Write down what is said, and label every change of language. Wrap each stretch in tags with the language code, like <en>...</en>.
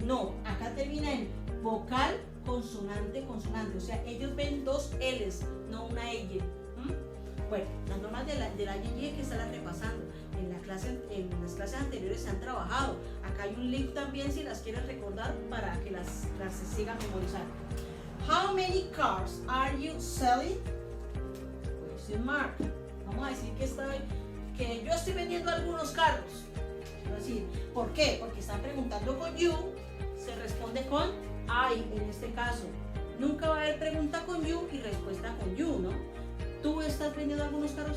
<es>No, acá termina en vocal, consonante, consonante. O sea, ellos ven dos L's, no una ey. Bueno, las normas de la ing que estarán repasando. En las clases anteriores se han trabajado. Acá hay un link también si las quieres recordar para que las sigan memorizando.</es> <en>How many cars are you selling? Question mark.</en> <es>Vamos a decir que yo estoy vendiendo algunos carros. Es decir, ¿por qué? Porque están preguntando con you, se responde con I en este caso. Nunca va a haber pregunta con you y respuesta con you, ¿no? ¿Tú estás vendiendo algunos carros?</es>